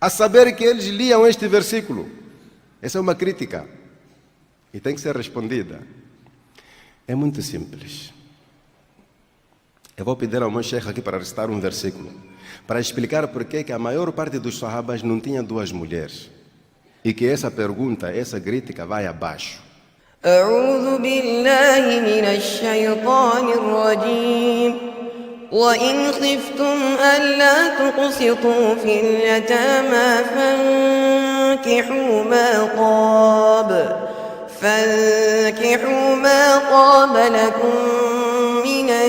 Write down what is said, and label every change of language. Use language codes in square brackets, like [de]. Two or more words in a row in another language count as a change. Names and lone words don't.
[pt] a saber que eles liam este versículo. Essa é uma crítica e tem que ser respondida. É muito simples. Eu vou pedir ao meu chefe aqui para recitar um versículo, para explicar por que a maior parte dos sahabas não tinha duas mulheres. E que essa pergunta, essa crítica vai abaixo. [ar] أعوذ بالله من الشيطان الرجيم وإن خفتم ألا تقسطوا في اليتامى فانكحوا ما طاب لكم من